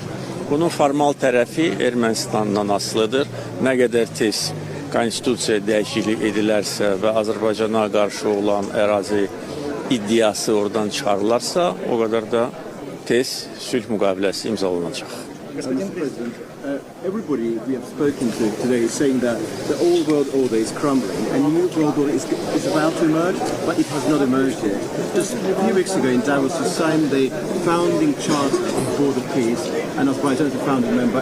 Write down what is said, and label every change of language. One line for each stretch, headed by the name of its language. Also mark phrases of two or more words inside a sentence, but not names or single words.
Azerbaijani: Bunun formal tərəfi Ermənistandan asılıdır. Nə qədər tez konstitusiya dəyişiklik edilərsə və Azərbaycana qarşı olan ərazi iddiası oradan çıxarılarsa, o qədər də tez sülh müqaviləsi imzalanacaq.
English: Everybody we have spoken to today is saying that the old world order is crumbling and the new world order is about to emerge, but it has not emerged yet. Just a few weeks ago in Davos, you signed the founding charter for the peace, and Azerbaijan is a founding member.